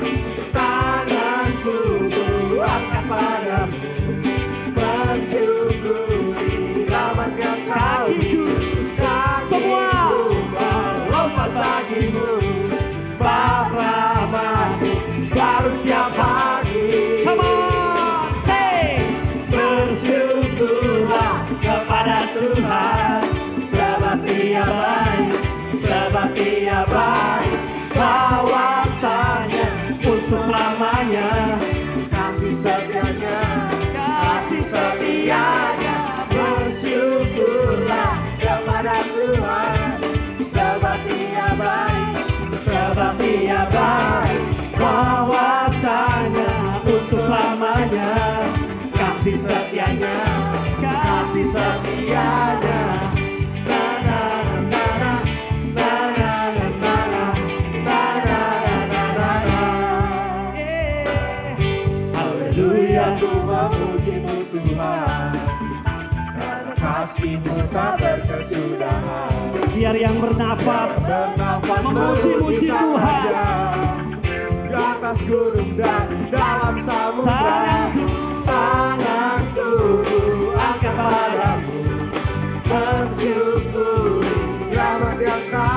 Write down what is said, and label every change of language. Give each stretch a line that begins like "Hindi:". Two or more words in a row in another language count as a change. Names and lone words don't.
Indonesian: Tanganku ku angkat padamu, mensyukuri rahmat-Nya Kau. Semua lompat bagimu, sebab rahmat-Mu baru setiap hari.
English: Come on, say,
Indonesian: bersyukurlah kepada Tuhan, sebab Dia baik, sebab Dia baik. Kawasannya untuk selamanya, kasih setianya, kasih setianya. Bersyukurlah kepada Tuhan, sebab Dia baik, sebab Dia baik. Kuasanya untuk selamanya, kasih setianya, kasih setianya. Na na na na na na na na na na na na. Haleluya, ku memuji-Mu Tuhan, karena kasih-Mu tak berkesudahan. Biar yang bernafas memuji-muji Tuhan, di atas gunung dan dalam samudra. Tanganku angkat padamu, mensyukuri rahmat yang Kau.